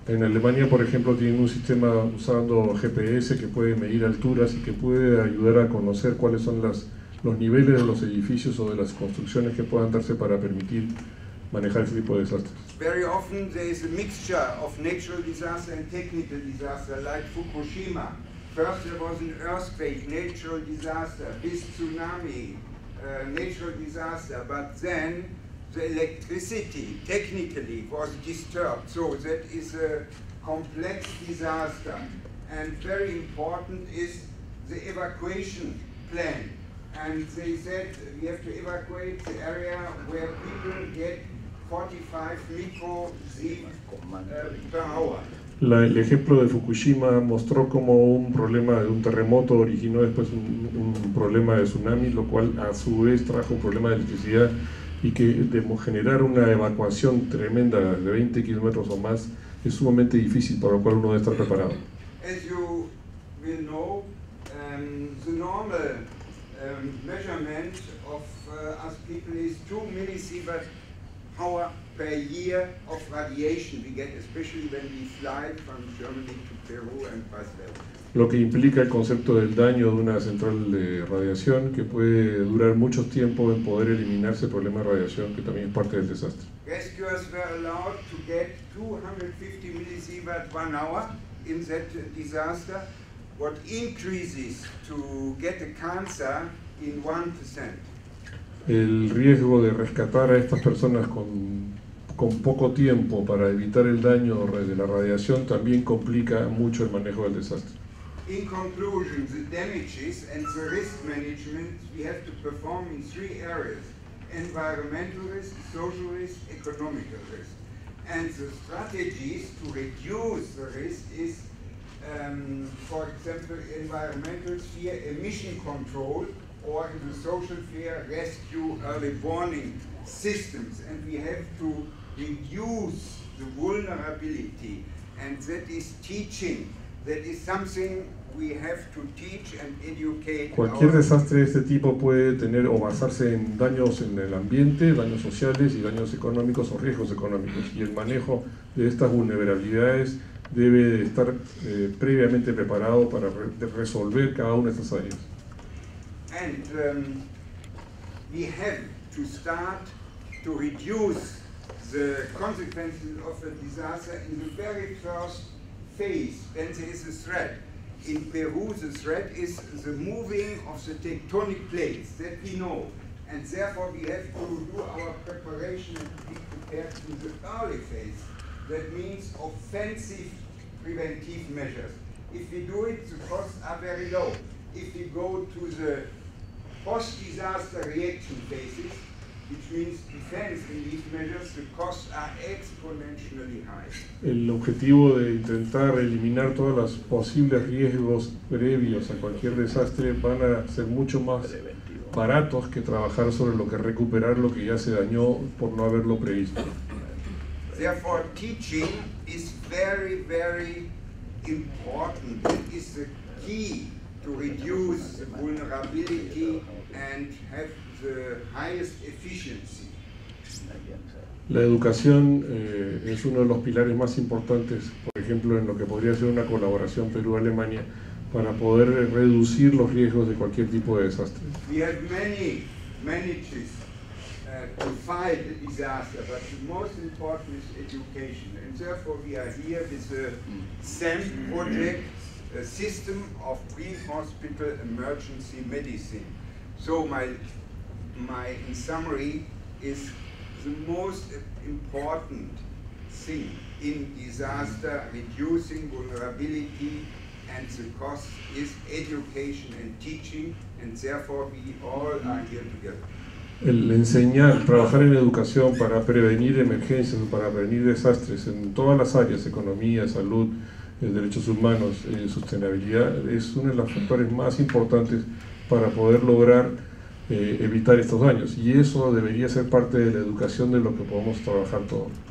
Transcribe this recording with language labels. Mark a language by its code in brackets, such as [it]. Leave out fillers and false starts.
[es] En Alemania, por ejemplo, tienen un sistema usando GPS que puede medir alturas y que puede ayudar a conocer cuáles son los niveles de los edificios o de las construcciones que puedan darse para permitir manejar ese tipo de desastres. [en] Very often there is a mixture of natural disaster and technical disaster, like Fukushima. First there was an earthquake, natural disaster, this tsunami, natural disaster, but then the electricity technically was disturbed, so that is a complex disaster. And very important is the evacuation plan. And they said we have to evacuate the area where people get 45 microsievert per hour. [es] El ejemplo de Fukushima mostró cómo un problema de un terremoto originó después un problema de tsunami, lo cual a su vez trajo un problema de electricidad y que de generar una evacuación tremenda de 20 kilómetros o más es sumamente difícil, para lo cual uno debe estar preparado. [en] As you will know, the normal measurement of us people is 2 millisievert hour per year of radiation we get, especially when we fly from Germany to Peru and vice versa. [es] Lo que implica el concepto del daño de una central de radiación que puede durar mucho tiempo en poder eliminarse el problema de radiación, que también es parte del desastre. [en] Rescuers were allowed to get 250 millisievert 1 hour in that disaster, what increases to get a cancer in 1%. [es] El riesgo de rescatar a estas personas con poco tiempo para evitar el daño de la radiación también complica mucho el manejo del desastre. [en] In conclusion, the damages and the risk management we have to perform in 3 areas. environmental risk, social risk, economical risk. And the strategies to reduce the risk is, for example, environmental sphere, emission control, or in the social sphere, rescue early warning systems. And we have to reduce the vulnerability, and that is teaching. That is something we have to teach and educate. [es] Cualquier desastre de este tipo puede tener o basarse en daños en el ambiente, daños sociales y daños económicos o riesgos económicos. Y el manejo de estas vulnerabilidades debe estar previamente preparado para resolver cada una de estas áreas. [en] And we have to start to reduce the consequences of a disaster in the very first phase when there is a threat. In Peru, the threat is the moving of the tectonic plates, that we know. And therefore we have to do our preparation and be prepared in the early phase. That means offensive preventive measures. If we do it, the costs are very low. If we go to the post-disaster reaction phases, which means defense in these measures, the costs are exponentially high. [es] El objetivo de intentar eliminar todos los posibles riesgos previos a cualquier desastre van a ser mucho más baratos que trabajar sobre lo que recuperar lo que ya se dañó por no haberlo previsto. [en] Therefore, teaching is very, very important. It is the key to reduce the vulnerability and have the highest efficiency. [es] La educación es uno de los pilares más importantes, por ejemplo, en lo que podría ser una colaboración Perú-Alemania para poder reducir los riesgos de cualquier tipo de desastre. [en] We have many manages to fight a disaster, but the most important is education. And therefore we are here with the SAM project, a system of pre-hospital emergency medicine. So my in summary is the most important thing in disaster, reducing vulnerability and the cost, is education and teaching, and therefore we all are here together. [es] El enseñar, trabajar en educación para prevenir emergencias, para prevenir desastres en todas las áreas, economía, salud, derechos humanos, sostenibilidad, es uno de los factores más importantes para poder lograr evitar estos daños, y eso debería ser parte de la educación de lo que podemos trabajar todos.